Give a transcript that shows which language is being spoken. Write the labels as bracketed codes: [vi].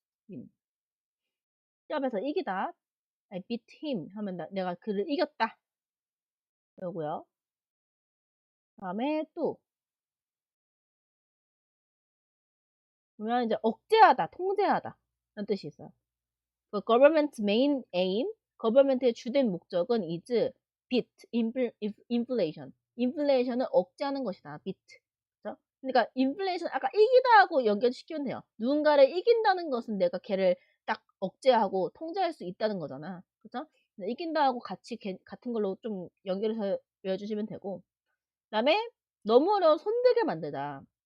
[ko] win. 시합에서 이기다. [en] I beat him [ko] 하면 내가 그를 이겼다. 요거요. 그다음에 또 보면 이제 억제하다, 통제하다 라는 뜻이 있어요. [en] 그 government's main aim, government의 [ko] 주된 목적은 [en] is beat inflation. [ko] 인플레이션을 억제하는 것이다. beat. 그죠? 그러니까 인플레이션 아까 이기다하고 연결시키면 돼요. 누군가를 이긴다는 것은 내가 걔를 딱 억제하고 통제할 수 있다는 거잖아. 그죠? 이긴다하고 같이 같은 걸로 좀 연결해서 외워주시면 되고, 그다음에 너무 어려운 손들게 만들다.